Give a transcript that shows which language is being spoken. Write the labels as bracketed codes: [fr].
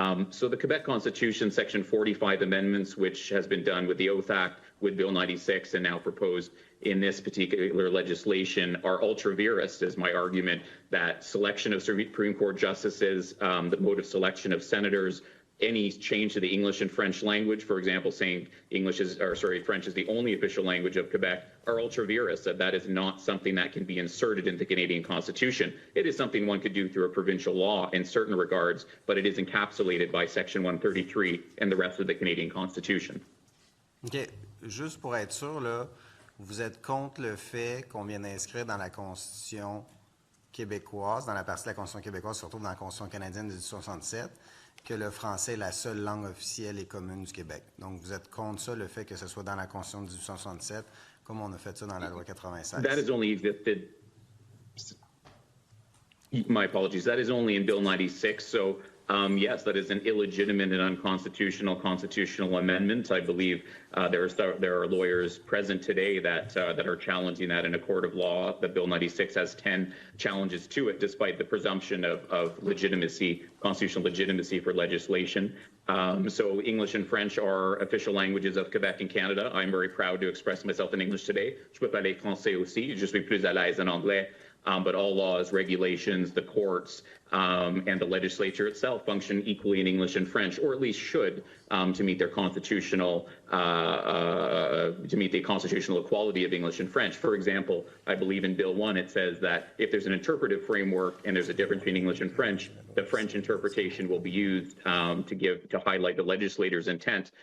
[en] So the Quebec Constitution, Section 45 amendments, which has been done with the Oath Act, with Bill 96, and now proposed in this particular legislation, are ultra vires, is my argument, that selection of Supreme Court justices, the mode of selection of senators, any change to the English and French language, for example, saying French is the only official language of Quebec, are ultra vires, that is not something that can be inserted into the Canadian Constitution. It is something one could do through a provincial law in certain regards, but it is encapsulated by Section 133 and the rest of the Canadian Constitution. OK. [fr] Juste pour être sûr, là, vous êtes contre le fait qu'on vienne inscrire dans la Constitution québécoise, dans la partie de la Constitution québécoise, surtout dans la Constitution canadienne de 1867, que le français est la seule langue officielle et commune du Québec. Donc, vous êtes contre ça, le fait que ce soit dans la Constitution de 1867, comme on a fait ça dans la loi 96. [en] That has only existed. My apologies. That is only in Bill 96. So, yes, that is an illegitimate and unconstitutional constitutional amendment. I believe there are lawyers present today that are challenging that in a court of law. The Bill 96 has 10 challenges to it, despite the presumption of legitimacy, constitutional legitimacy for legislation. So English and French are official languages of Quebec and Canada. I'm very proud to express myself in English today. [fr] Je peux parler français aussi. Je suis plus à l'aise en anglais. [en] But all laws, regulations, the courts, and the legislature itself function equally in English and French, or at least should, to meet their constitutional, to meet the constitutional equality of English and French. For example, I believe in Bill 1, it says that if there's an interpretive framework and there's a difference between English and French, the French interpretation will be used to highlight the legislator's intent.